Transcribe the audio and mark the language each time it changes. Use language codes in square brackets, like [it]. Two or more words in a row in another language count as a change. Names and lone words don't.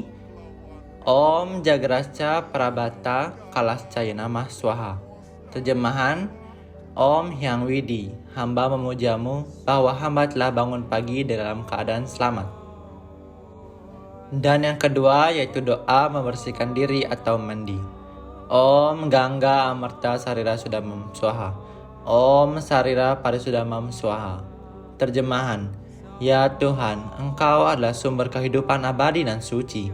[sa] Om Jagrascha Prabhata Kalascha Namah Swaha. [id] Terjemahan, Om Hyang Widi, hamba memujamu bahwa hamba telah bangun pagi dalam keadaan selamat. Dan yang kedua yaitu doa membersihkan diri atau mandi. [sa] Om Gangga Amarta Sarira Sudamam Swaha. Om Sarira Parisudamam Swaha. [id] Terjemahan, ya Tuhan, Engkau adalah sumber kehidupan abadi dan suci.